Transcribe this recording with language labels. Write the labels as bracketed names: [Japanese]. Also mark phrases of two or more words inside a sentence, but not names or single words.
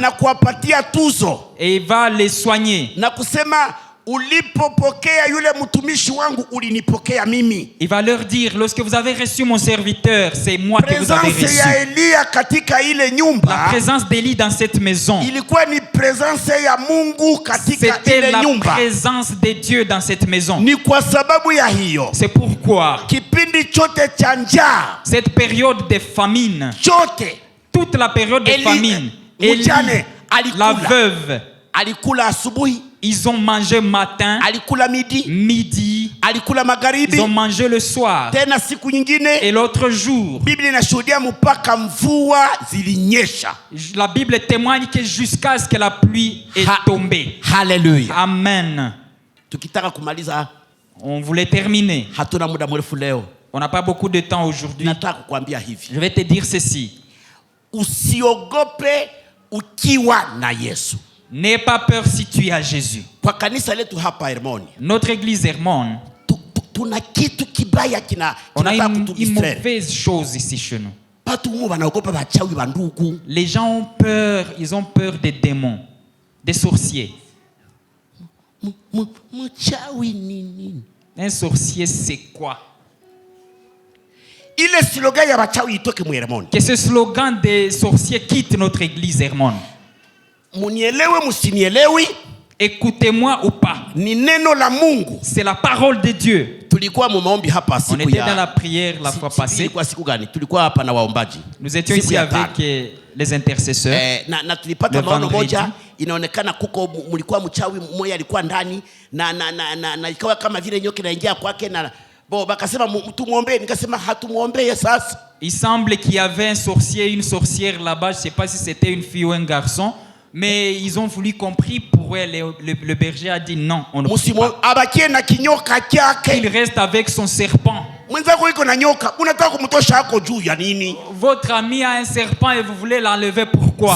[Swahili] na kuwapatia tuzo, [French] et il va les soigner. [Swahili] Na kusema ulipopokea yule mtumishi wangu ulinipokea mimi. [French] Il va leur dire, lorsque vous avez reçu mon serviteur, c'est moi que vous avez reçu. [Swahili] Ya Elia katika ile nyumba, [French] la présence d'Élie dans cette maison, [Swahili] ilikuwa ni présence ya Mungu katika ile nyumba. [French] C'était la présence de Dieu dans cette maison. [Swahili] Ni kwa sababu ya hiyo, [French] c'est pourquoi [Swahili] kipindi chote cha njaa, [French] cette période de famine, toute la période de famine, Élie, la veuve, [Swahili] alikula asubuhi, [French] ils ont mangé matin, [Swahili] alikula midi, alikula magharibi, [French] ils ont mangé le soir, [Swahili] tena siku nyingine, [French] et l'autre jour. [Swahili] Biblia inashuhudia mpaka mvua zilinyesha. [French] La Bible témoigne que jusqu'à ce que la pluie est tombée. Hallelujah. Amen. [Swahili] Tukitaka kumaliza, [French] on voulait terminer. [Swahili] Hatuna muda mrefu leo. [French] On n'a pas beaucoup de temps aujourd'hui. [Swahili] Nataka kukuambia hivi. [French] Je vais te dire ceci. [Swahili] Usiogope ukiwa na Yesu. [French] N'aie pas peur si tu es à Jésus. [Swahili] Kwa kanisa letu hapa Hermoni, [French] notre église Hermon, [Swahili] tuna kitu kibaya [French] on a une mauvaise chose ici chez nous. Les gens ont peur, ils ont peur des démons, des sorciers. Un sorcier, c'est quoi? Que ce slogan des sorciers quitte notre église Hermon. Écoutez-moi ou pas. C'est la parole de Dieu. On était dans la prière la fois passée. Nous étions ici avec les intercesseurs. Le vendredi. [Swahili] Inaonekana kuko mlikuwa mchawi mmoja alikuwa ndani na ikawa kama vile nyoka inaingia kwake na bakasema mtu muombe, nikasema hatumuombee sasa. [French] Il semble qu'il y avait un sorcier, une sorcière là-bas, je sais pas si c'était une fille ou un garçon, mais ils ont voulu compris pour elle. Le berger a dit non, on ne peut pas. Il reste avec son serpent. Votre ami a un serpent et vous voulez l'enlever, pourquoi?